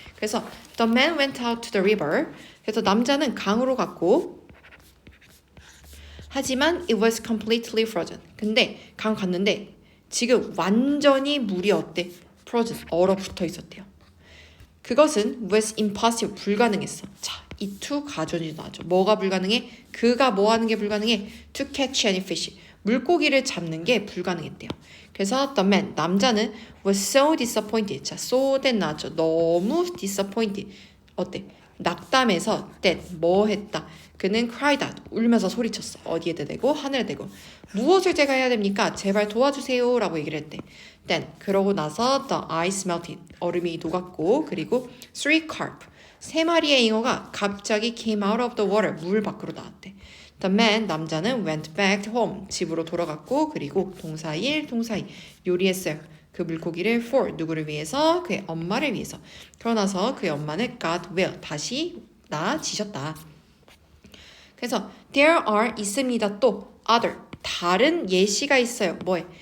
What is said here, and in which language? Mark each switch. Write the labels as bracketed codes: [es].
[ko] 그래서 [en] the man went out to the river [ko] 그래서 남자는 강으로 갔고 하지만 [en] it was completely frozen [ko] 근데 강 갔는데 지금 완전히 물이 어때? [en] frozen [ko] 얼어붙어 있었대요. 그것은 [en] was impossible [ko] 불가능했어. 자, 이 to 가존이 나왔죠. 뭐가 불가능해? 그가 뭐 하는 게 불가능해? [en] to catch any fish [ko] 물고기를 잡는 게 불가능했대요. 그래서 [en] the man [ko] 남자는 [en] was so disappointed. [ko] 자, [en] so that [ko] 나왔죠. 너무 [en] disappointed. [ko] 어때? 낙담해서 that 뭐 했다. 그는 [en] cried out. [ko] 울면서 소리쳤어. 어디에다 대고 하늘에 대고. 무엇을 제가 해야 됩니까? 제발 도와주세요 라고 얘기를 했대. [en] Then [ko] 그러고 나서 [en] the ice melted. [ko] 얼음이 녹았고 그리고 [en] three carp. [ko] 세 마리의 잉어가 갑자기 [en] came out of the water. [ko] 물 밖으로 나왔대. [en] The man [ko] 남자는 [en] went back home. [ko] 집으로 돌아갔고 그리고 동사 1, 동사 2 요리했어요. 그 물고기를 [en] for [ko] 누구를 위해서? 그의 엄마를 위해서. 그러고 나서 그의 엄마는 [en] got well [ko] 다시 나아지셨다. 그래서 [en] there are [ko] 있습니다. 또 [en] other [ko] 다른 예시가 있어요. 뭐에?